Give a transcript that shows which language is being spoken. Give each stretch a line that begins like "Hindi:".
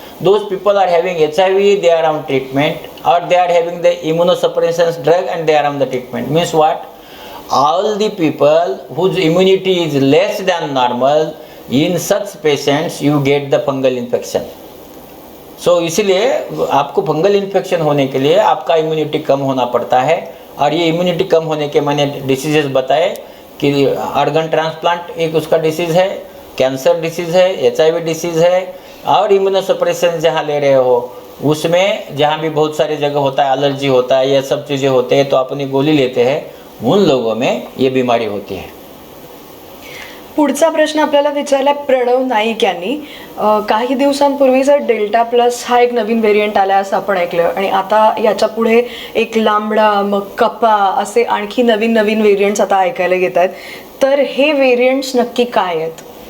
English: Those people are having HIV, they are on treatment, or they are having the immunosuppressants drug and they are on the treatment. Means what? All the people whose immunity is less than normal, in such patients you get the fungal infection.
Hindi: So इसलिए आपको fungal infection होने के लिए आपका immunity कम होना पड़ता है, और ये इम्यूनिटी कम होने के मैंने डिसीजेस बताए कि ऑर्गन ट्रांसप्लांट एक उसका डिसीज है, कैंसर डिसीज है, HIV डिसीज है, और इम्यूनोसप्रेशन जहाँ ले रहे हो उसमें जहाँ भी बहुत सारी जगह होता है, एलर्जी होता है, ये सब चीज़ें होते हैं, तो अपनी गोली लेते हैं, उन लोगों में ये बीमारी होती है.
Marathi: पुढचा प्रश्न आपल्याला विचारला प्रणव नाईक यांनी, काही दिवसांपूर्वी जर डेल्टा प्लस हा एक नवीन व्हेरियंट आला असं आपण ऐकलं, आणि आता याच्या पुढे एक लांबडा, मग कपा, असे आणखी नवीन नवीन व्हेरियंट्स आता ऐकायला येत आहेत, तर हे व्हेरियंट्स नक्की काय आहेत?